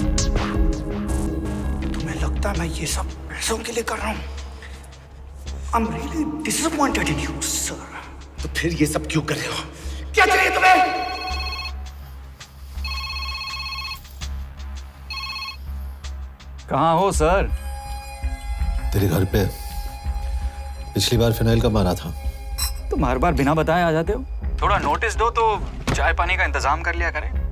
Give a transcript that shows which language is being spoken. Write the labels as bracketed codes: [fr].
[hi] मैं ये सब पैसों के लिए कर रहा हूँ। [en] I'm really disappointed in you, sir. [hi] तो फिर ये सब क्यों कर रहे हो? क्या चाहिए तुम्हें? कहाँ हो सर? तेरे घर पे पिछली बार फिनाइल का मारा था। तुम हर बार बिना बताए आ जाते हो। थोड़ा नोटिस दो तो चाय पानी का इंतजाम कर लिया करें।